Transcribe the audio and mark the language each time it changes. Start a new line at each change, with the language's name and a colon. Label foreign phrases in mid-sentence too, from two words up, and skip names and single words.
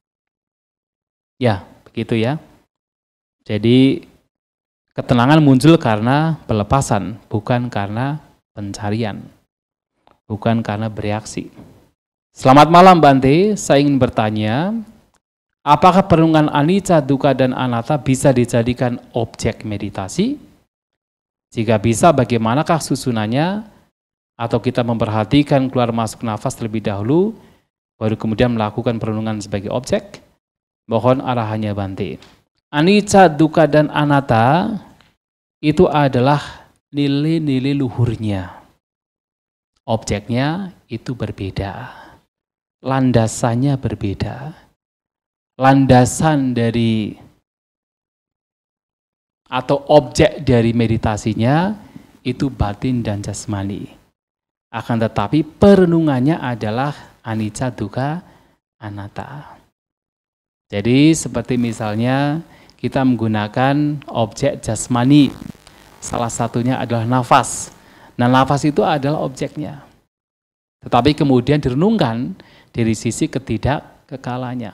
Indonesian: Ya, begitu ya. Jadi ketenangan muncul karena pelepasan, bukan karena pencarian, bukan karena bereaksi. Selamat malam Bante, saya ingin bertanya, apakah perenungan
Pali: anicca, dukkha,
Indonesian: dan anatta bisa dijadikan objek meditasi? Jika bisa, bagaimanakah susunannya? Atau kita memperhatikan keluar masuk nafas terlebih dahulu, baru kemudian melakukan perenungan sebagai objek? Mohon arahannya Bante.
Pali: Anicca, dukkha,
Indonesian: dan anatta itu adalah nilai-nilai luhurnya. Objeknya itu berbeda. Landasannya berbeda. Landasan dari atau objek dari meditasinya itu batin dan jasmani. Akan tetapi perenungannya adalah
Pali: anicca, dukkha, anatta.
Indonesian: Jadi seperti misalnya kita menggunakan objek jasmani, salah satunya adalah nafas. Nah, nafas itu adalah objeknya. Tetapi kemudian direnungkan dari sisi ketidakkekalannya.